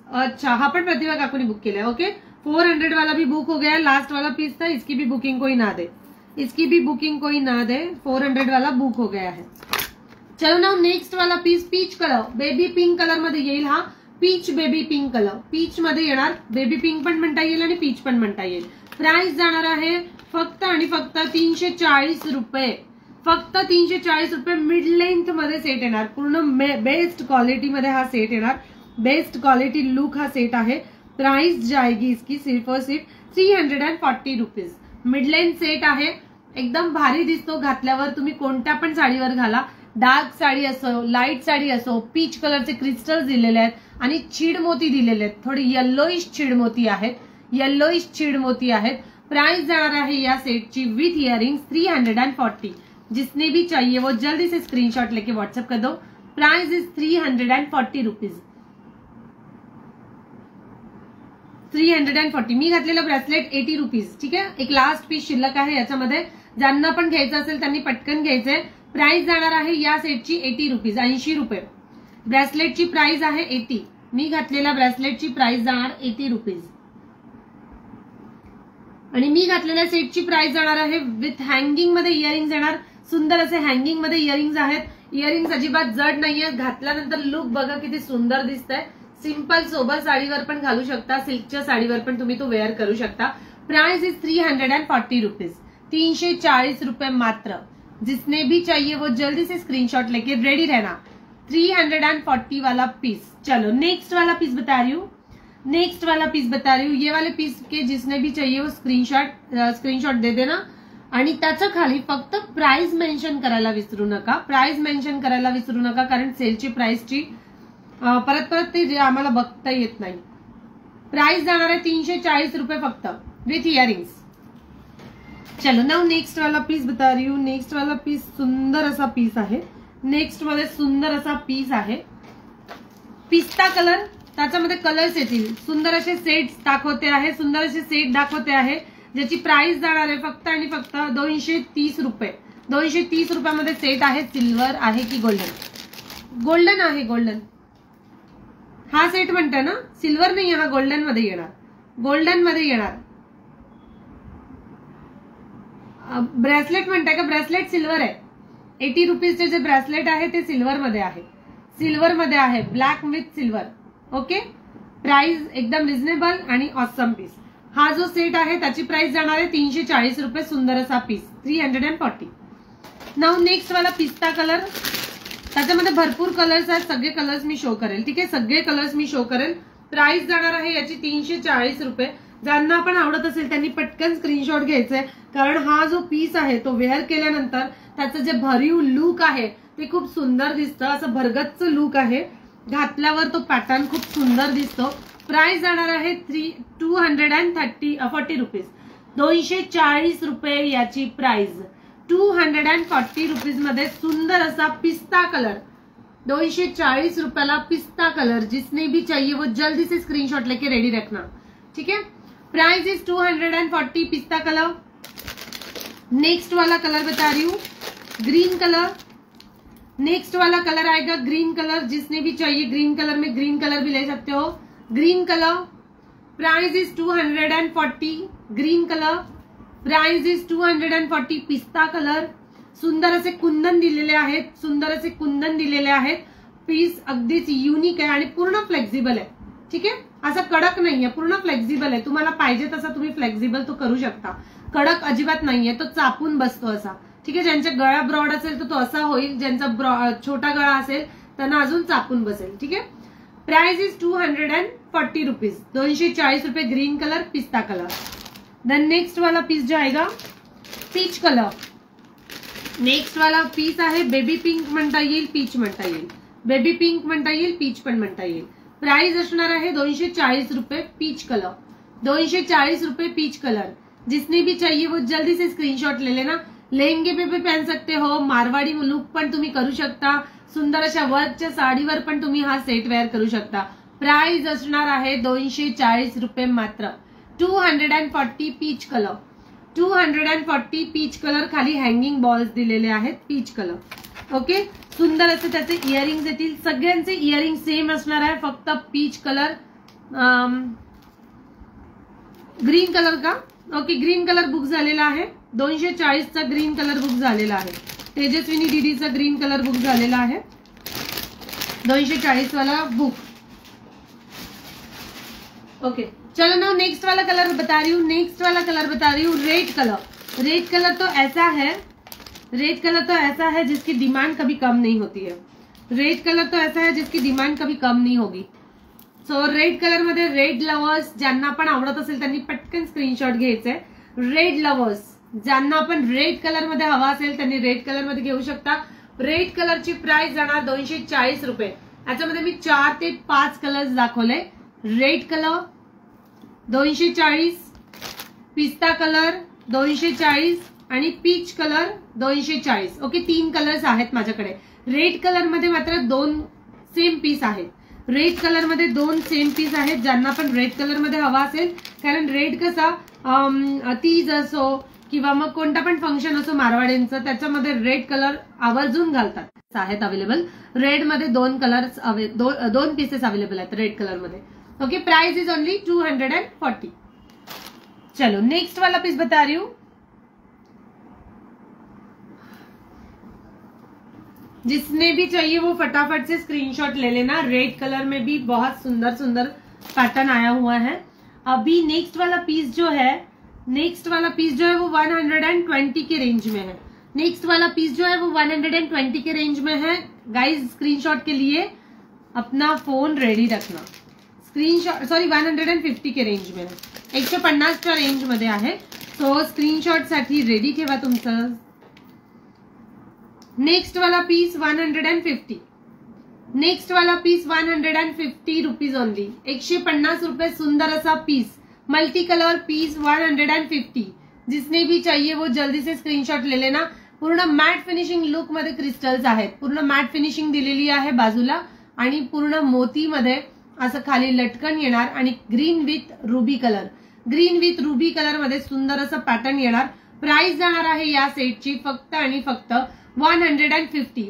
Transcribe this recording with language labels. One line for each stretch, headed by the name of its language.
Hindi: अच्छा,
Marathi: हा पण प्रतिभा काकूनी बुक केला
Hindi: है. ओके, 400 वाला भी बुक हो गया है. लास्ट वाला पीस था, इसकी भी बुकिंग कोई ना दे, इसकी भी बुकिंग कोई ना दे. 400 वाला बुक हो गया है. चलो ना, नेक्स्ट वाला piece peach colour,
Marathi: baby pink colour मध्ये येईल.
Hindi: हा
Marathi: peach baby pink colour, peach मध्ये येणार, बेबी पिंक पण म्हणता येईल आणि पीच पण म्हणता येईल. प्राइस जाणार आहे फक्त आणि फक्त 340 रुपये, फक्त 340 रुपये. मिड लेंथ मध्ये सेट येणार, पूर्ण बेस्ट क्वालिटी मध्ये हा सेट येणार, बेस्ट क्वालिटी लुक हा सेट आहे.
Hindi: प्राइस जाएगी इसकी सिर्फ और सिर्फ 340 रुपीज.
Marathi: मिड लेंथ सेट आहे, एकदम भारी दिसतो घातल्यावर. तुम्ही कोणत्या पण साडीवर घाला, डार्क साडी असो, लाईट साडी असो. पीच कलरचे क्रिस्टल्स दिलेले आहेत आणि चीड मोती दिलेले आहेत, थोडी येल्लोइश चीड मोती आहेत, येल्लोइश चीड मोती आहेत. प्राइस जाणार आहे या सेट की विथ इयरिंग्स 340.
Hindi: जिसने भी चाहिए वो जल्दी से स्क्रीनशॉट लेके व्हाट्सएप कर दो.
English: Price is 340 rupees. 340.
Marathi: मी घातलेलं ब्रेसलेट 80 रुपीज. ठीक आहे, एक लास्ट पीस शिल्लक आहे याच्यामध्ये. ज्यांना पण घ्यायचं असेल त्यांनी पटकन घ्यायचंय. प्राइस जाणार आहे या सेटची 80 रुपीज, 80 रुपये. ब्रेसलेटची प्राइस आहे 80. मी घातलेल्या ब्रेसलेटची प्राइस जाणार 80 रुपीज आणि मी घातलेल्या सेटची प्राइस जाणार आहे विथ हँगिंग मध्ये इयरिंग्स येणार. सुंदर असे हँगिंग मध्ये इयरिंग्स आहेत. इयरिंग्स अजिबात जड नाहीये, घातल्यानंतर लुक बघा किती सुंदर दिसतंय. सिंपल सोबर साडीवर पण घालू शकता, सिल्कच्या साडीवर पण तुम्ही तो वेअर करू शकता.
English: price is 340 rupees,
Marathi: 340 रुपये मात्र.
Hindi: जिसने भी चाहिए वो जल्दी से स्क्रीनशॉट लेके रेडी रहना. 340 वाला पीस. चलो नेक्स्ट वाला पीस बता रही हूँ, नेक्स्ट वाला पीस बता रही हूँ. ये वाले पीस के जिसने भी चाहिए वो स्क्रीनशॉट दे देना
Marathi: आणि त्याच्या खाली फक्त प्राइस मेन्शन करायला विसरू नका, प्राइस मेन्शन करायला विसरू नका, कारण सेलची प्राइसची परत परत ते आम्हाला बघता येत नाही. प्राइस जाणार आहे 340 रुपये फक्त विथ इयरिंग्स.
Hindi: चलो नाउ नेक्स्ट वाला पीस बता रही हूँ.
Marathi: नेक्स्ट वाला पीस सुंदर असा पीस आहे. नेक्स्ट मध्ये सुंदर असा पीस आहे, पिस्ता कलर. त्याच्यामध्ये कलर्स येतील. सुंदर असे सेट्स दाखवते आहे, सुंदर असे सेट दाखवते आहे, ज्याची प्राइस जाणार आहे फक्त आणि फक्त 230 रुपये. 230 रुपयामध्ये सेट आहे. सिल्वर आहे की गोल्डन? गोल्डन आहे, गोल्डन. हा सेट म्हणते ना, सिल्वर नाही, हा गोल्डन मध्ये येणार, गोल्डन मध्ये येणार. ब्रेसलेट म्हणताय का? ब्रेसलेट सिल्वर आहे. 80 रुपीजचे जे ब्रेसलेट आहे ते सिल्वर मध्ये आहे, सिल्वर मध्ये आहे, black with silver. Okay, price एकदम रिझनेबल आणि ऑसम पीस. हा जो सेट आहे त्याची प्राइस जाणार आहे 340 रुपये. सुंदर असा पीस 340. नाउ नेक्स्ट वाला पिस्ता कलर. त्याच्यामध्ये भरपूर कलर्स आहेत, सगळे कलर्स मी शो करेल. ठीक आहे, सगळे कलर्स मी शो करेल. प्राइस जाणार आहे याची 340 रुपये. ज्यांना पण आवडत असेल त्यांनी पटकन स्क्रीनशॉट घ्यायचंय, कारण हा जो पीस आहे तो वेअर केल्यानंतर त्याचं जे भरीव लुक आहे ते खूप सुंदर दिसतं. असं भरगच्च लुक आहे, घातल्यावर तो पॅटर्न खूप सुंदर दिसतो. प्राइस जाणार आहे 240 रुपीज. 240 रुपये याची प्राइस. 240 रुपीज मध्ये सुंदर असा पिस्ता कलर. 240 रुपयाला पिस्ता कलर.
Hindi: जिसने भी चाहिए वो जल्दी से स्क्रीनशॉट लेके रेडी रखना. ठीक है,
English: Price is 240 पिस्ता colour.
Hindi: नेक्स्ट वाला कलर बता रही हूँ, ग्रीन कलर. नेक्स्ट वाला कलर आएगा ग्रीन कलर. जिसने भी चाहिए ग्रीन कलर में ग्रीन कलर भी ले सकते हो.
English: Green colour. Price is 240. Green colour. Price is 240. पिस्ता colour.
Marathi: सुंदर असे कुंदन दिलेले आहेत, सुंदर असे कुंदन दिलेले आहेत. पीस अगदीच युनिक आहे आणि पूर्ण फ्लेक्झिबल आहे. ठीक आहे, असं कडक नाहीये, पूर्ण फ्लेक्झिबल आहे. तुम्हाला पाहिजे तसा तुम्ही फ्लेक्झिबल तो करू शकता. कडक अजिबात नाहीये, तो चापून बसतो असा. ठीक आहे, ज्यांचा गळा ब्रॉड असेल तर तो असा होईल, ज्यांचा छोटा गळा असेल त्यांना अजून चापून बसेल. ठीक आहे,
English: Price is 240 rupees.
Marathi: 240 रुपये.
English: Green colour, पिस्ता colour.
Hindi: देन नेक्स्ट वाला पीस जो आएगा पीच कलर.
Marathi: नेक्स्ट वाला पीस आहे बेबी पिंक म्हणता येईल, पीच म्हणता येईल, बेबी पिंक म्हणता येईल, पीच पण म्हणता येईल. प्राइस असणार आहे 240 रुपये. Peach colour. 240 रुपये पीच कलर.
Hindi: जिसने भी चाहिए वो जल्दी से स्क्रीनशॉट ले लेना. लहंगे पे भी पहन सकते हो,
Marathi: मारवाडी लुक पण तुम्ही करू शकता. सुंदर अशा वर्कच्या साडीवर पण तुम्ही हा सेट वेअर करू शकता. प्राइस असणार आहे 240 रुपये मात्र. 240 पीच कलर. 240 peach colour. खाली हँगिंग बॉल्स दिलेले आहेत, पीच कलर. ओके, सुंदर असे त्याचे इयरिंग्स येतील. सगळ्यांचे इयरिंग सेम असणार आहे, फक्त पीच कलर. ग्रीन कलर का? ओके, ग्रीन कलर बुक झालेला आहे. 240चा ग्रीन कलर बुक झालेला आहे. तेजस्विनी दीदीचा ग्रीन कलर बुक झालेला आहे. 240 वाला बुक.
Hindi: ओके चलो ना नेक्स्ट वाला कलर बता रही हूँ, नेक्स्ट वाला कलर बता रही हूँ, रेड कलर। रेड कलर तो ऐसा है, रेड कलर तो ऐसा है जिसकी डिमांड कभी कम नहीं होती है। रेड कलर तो ऐसा है जिसकी डिमांड कभी कम नहीं होगी।
Marathi: सो रेड कलर मध्ये रेड लवर्स ज्यांना पण आवडत असेल त्यांनी पटकन स्क्रीनशॉट घ्यायचंय। रेड लवर्स ज्यांना पण रेड कलर मध्ये हवा असेल त्यांनी रेड कलर मध्ये घेऊ शकता। रेड कलरची प्राइस जाणार 240 रुपये। याच्यामध्ये मी 4 ते 5 कलर्स दाखवले। रेड कलर 240, पिस्ता कलर 240 आणि पीच कलर 240। ओके 3 कलर्स आहेत माझ्याकडे। रेड कलर मध्ये मात्र 2 सेम पीस आहेत। रेड कलर मध्ये 2 सेम पीस आहेत ज्यांना पण रेड कलर मध्ये हवा असेल, कारण रेड कसा तीज असो किंवा मग कोणता पण फंक्शन असो मारवाड्यांचं त्याच्यामध्ये रेड कलर आवर्जून घालतात आहेत अवेलेबल। रेड मध्ये 2 कलर्स 2 पीसेस अवेलेबल आहेत रेड कलर मध्ये।
English: Okay price is only 240।
Hindi: चलो नेक्स्ट वाला पीस बता रही हूँ। जिसने भी चाहिए वो फटाफट से स्क्रीनशॉट ले लेना। रेड कलर में भी बहुत सुंदर सुंदर पैटर्न आया हुआ है। अभी नेक्स्ट वाला पीस जो है, नेक्स्ट वाला पीस जो है वो 120 के रेंज में है। नेक्स्ट वाला पीस जो है वो 120 के रेंज में है। गाइस स्क्रीनशॉट के लिए अपना फोन रेडी रखना। स्क्रीनशॉट 150 के रेंज में है,
Marathi: 150च्या रेंज मध्ये आहे। सो स्क्रीनशॉट साठी रेडी ठेवा तुमचं।
Hindi: नेक्स्ट वाला पीस 150, नेक्स्ट वाला पीस 150 रुपीज ओनली, 150 रुपए सुंदर असा पीस, मल्टी कलर पीस 150। जिसने भी चाहिए वो जल्दी से स्क्रीनशॉट ले लेना।
Marathi: पूर्ण मॅट फिनिशिंग लुक मध्ये क्रिस्टल्स आहेत, पूर्ण मॅट फिनिशिंग दिलेली आहे बाजूला आणि पूर्ण मोती मध्ये असं खाली लटकन येणार आणि green with ruby colour, green with ruby colour मध्ये सुंदर असं पॅटर्न येणार। प्राइस जाणार आहे या सेटची फक्त आणि फक्त 150।